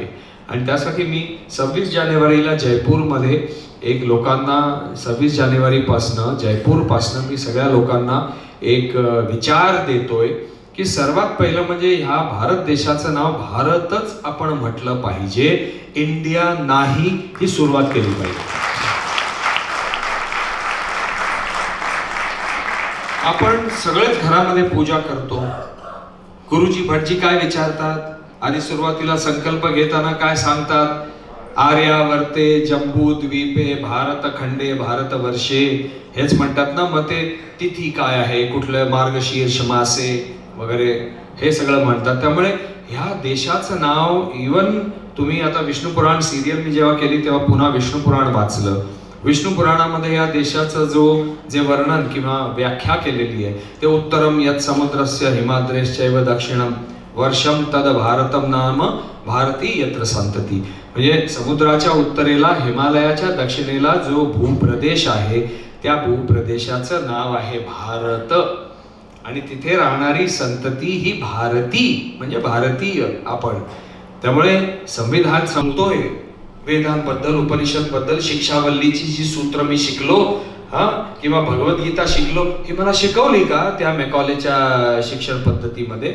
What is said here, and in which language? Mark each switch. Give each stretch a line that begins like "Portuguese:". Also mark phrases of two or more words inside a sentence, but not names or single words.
Marathi: आणि त्यासाठी मी 26 जानेवारीला जयपूरमध्ये एक लोकांना, 26 जानेवारीपासनं जयपूरपासनं मी सगळ्या लोकांना एक विचार देतोय की सर्वात पहिलं म्हणजे ह्या भारत देशाचं नाव भारतच आपण म्हटलं पाहिजे, इंडिया नाही, ही सुरुवात केली पाहिजे. आपण सगळेच घरामध्ये पूजा करतो. गुरुजी भटजी काय विचारतात आणि सुरुवातीला संकल्प घेताना काय सांगतात?
Sanskrit: आर्यावर्ते जम्बू द्वीपे भारत खंडे भारतवर्षे,
Marathi: हेच म्हणतात ना. मग ते तिथी काय आहे, कुठलं मार्गशीर्ष मासे वगैरे हे सगळं म्हणतात. त्यामुळे ह्या देशाचं नाव, इवन तुम्ही आता विष्णू पुराण सिरियल मी जेव्हा केली तेव्हा पुन्हा विष्णू पुराण वाचलं. विष्णू पुराणामध्ये या देशाचं जे वर्णन किंवा व्याख्या केलेली आहे ते
Sanskrit: उत्तरम यत् समुद्रस्य हिमाद्रेश्चैव दक्षिणम वर्षम तद भारतम नाम भारती यत्र संतती.
Marathi: म्हणजे समुद्राच्या उत्तरेला, हिमालयाच्या दक्षिणेला जो भूप्रदेश आहे त्या भूप्रदेशाचं नाव आहे भारत. आणि तिथे राहणारी संतती ही भारती, म्हणजे भारतीय आपण. त्यामुळे संविधान सांगतोय, वेदांबद्दल, उपनिषदबद्दल, शिक्षावल्लीची जी सूत्र मी शिकलो किंवा भगवद्गीता शिकलो, ही मला शिकवली का त्या मॅकॉलेच्या शिक्षण पद्धतीमध्ये?